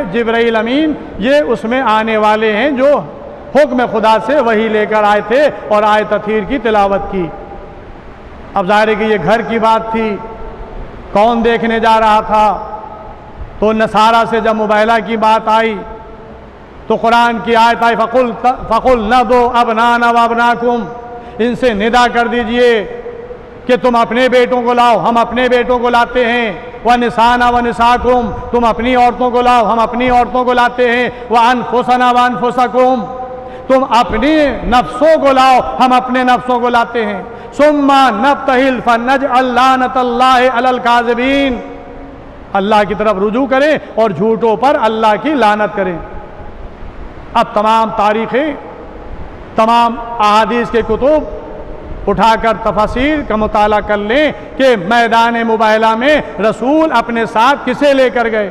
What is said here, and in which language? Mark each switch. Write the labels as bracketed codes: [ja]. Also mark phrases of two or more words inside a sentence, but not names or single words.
[hi] जिब्राइल अमीन ये उसमें आने वाले हैं जो हुक्म खुदा से वही लेकर आए थे और [ar] آية تطهير [hi] की तिलावत की। अब ज़ाहिर है कि ये घर की बात थी, कौन देखने जा रहा था? तो नसारा से जब मुबाहला की बात आई तो कुरान की आयत आई, [ar] فقل ندع أبناءنا و أبناءكم, [hi] इनसे निदा कर दीजिए कि तुम अपने बेटों को लाओ, हम अपने बेटों को लाते हैं। [ar] و نساءنا و نساءكم, [hi] तुम अपनी औरतों को लाओ, हम अपनी औरतों को लाते हैं। [ar] و أنفسنا و أنفسكم, [hi] तुम अपनी नफ्सों को लाओ, हम अपने नफ्सों को लाते हैं। [ar] ثم نبتهل فنجعل لعنة الله على الكاذبين, [hi] अल्लाह की तरफ रुजू करें और झूठों पर अल्लाह की लानत करें। अब तमाम तारीखें, तमाम अहादीस के कुतुब उठाकर तफसीर का मुताला कर लें कि मैदान मुबाहला में रसूल अपने साथ किसे लेकर गए।